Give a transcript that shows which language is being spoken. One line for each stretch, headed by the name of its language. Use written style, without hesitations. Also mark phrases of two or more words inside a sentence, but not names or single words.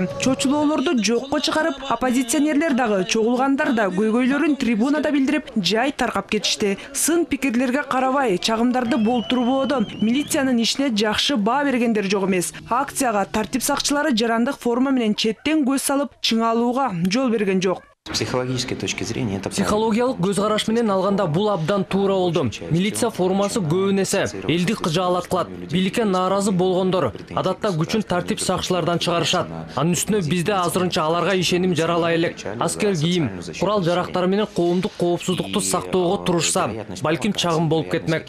Kyrgyz: Чочулоолорду жокко чыгарып, оппозиционерлер дагы, чогулгандар да көйгөйлөрүн трибунада билдирип, жай таркап кетишти. Сын пикирлерге карабай, чагымдарды болтурбоодо милициянын ишине жакшы баа бергендер жок эмес. Акцияга тартип сакчылары жарандык форма менен четтен көз салып, чыңалууга жол берген жок.
Russian: Психологической точки зрения это
Kyrgyz: психологиялык көз караш менен алганда бул абдан туура болду. Милиция формасы көбүн эсе элди кыжаалат кылат. Бийликке нааразы болгондор адатта күчүн тартип сакчылардан чыгарышат. Анын үстүнө бизде азырынча аларга ишеним жаралай элек. Аскер кийим, курал жарактары менен коомдук коопсуздукту сактоого турушса, балким чагым болуп кетмек.